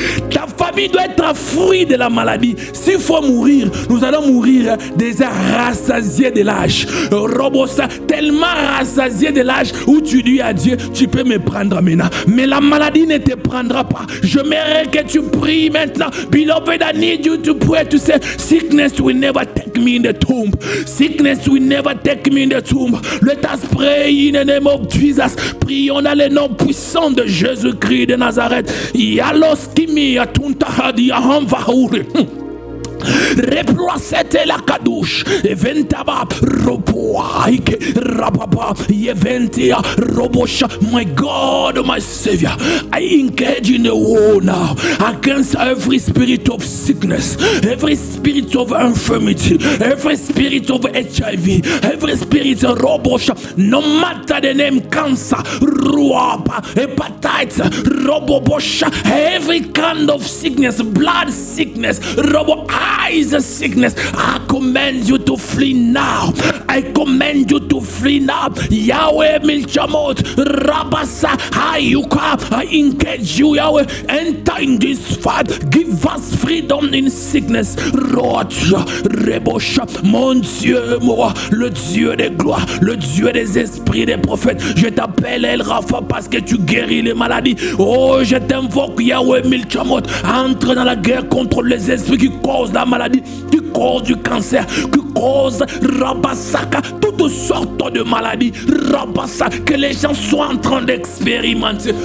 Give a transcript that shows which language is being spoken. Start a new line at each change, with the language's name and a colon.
French: Ta famille doit être fruit de la maladie. S'il faut mourir, nous allons mourir déjà rassasiés de l'âge. Robosa, tellement rassasiés de l'âge où tu dis à Dieu, tu peux me prendre maintenant. Mais la maladie ne te prendra pas. Je mérite que tu pries maintenant.
English: Beloved, I need you to pray to say, sickness will never take me in the tomb. Sickness will never take me in the tomb. Let us pray in the name of Jesus.
French: Prions dans le nom puissant de Jésus-Christ de Nazareth. Yalos kimi atunta hadi ahamva hure. Reprocete la kadouche eventaba roboaike rababa yeventia robosha.
English: My God, my Savior, I engage in the war now against every spirit of sickness, every spirit of infirmity, every spirit of HIV, every spirit of robosha, no matter the name, cancer, ruapa, hepatitis, robobosha, every kind of sickness, blood sickness, robo eyes sickness. I command you to flee now. I command you to flee now. Yahweh Milchamot Rabasa Hayuka. I engage you, Yahweh. Enter in this fight. Give us freedom in sickness. Rocha Rebosha.
French: Mon Dieu, moi, le Dieu des gloires, le Dieu des esprits des prophètes. Je t'appelle El Rafa parce que tu guéris les maladies. Oh, je t'invoque, Yahweh Milchamot. Entre dans la guerre contre les esprits qui causent la maladie, qui cause du cancer, qui cause Rabasaka, toutes sortes de maladies, Rabasaka, que les gens sont en train d'expérimenter.